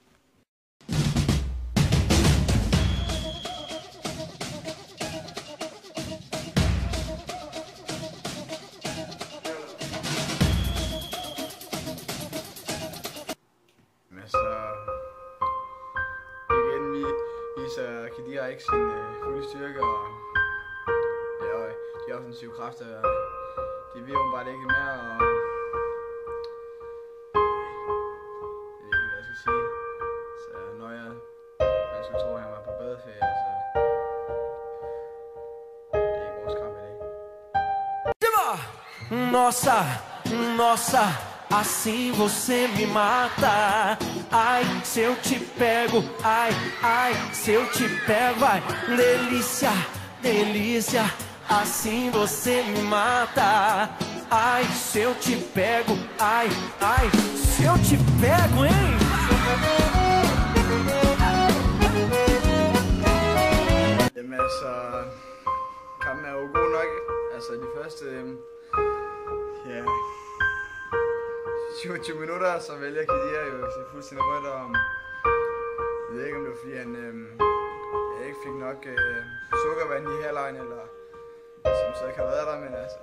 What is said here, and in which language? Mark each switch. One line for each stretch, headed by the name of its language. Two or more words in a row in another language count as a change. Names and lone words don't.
Danish: Så igen viser Khedira ikke sin fulde styrke, og de offensive kræfter, de vil åbenbart ikke mere, og jeg ved ikke, hvad jeg skal sige. Så når man skulle tro, at han var på badeferie, så det er ikke vores kamp i dag. Det var
Portuguese: nossa, assim você me mata. Ai, se eu te pego, ai, se eu te pego, ai, delícia, delícia, assim você me mata. Ai, se eu te pego, ai, se eu te pego, hein?
Danish: Jamen altså, kampen er jo god nok, altså de første, 27 minutter, så vælger Khedira jo sig fuldstændig rødt, og jeg ved ikke, om det var fordi han ikke fik nok sukkervand i halvlejen, eller som så ikke har været der, men altså...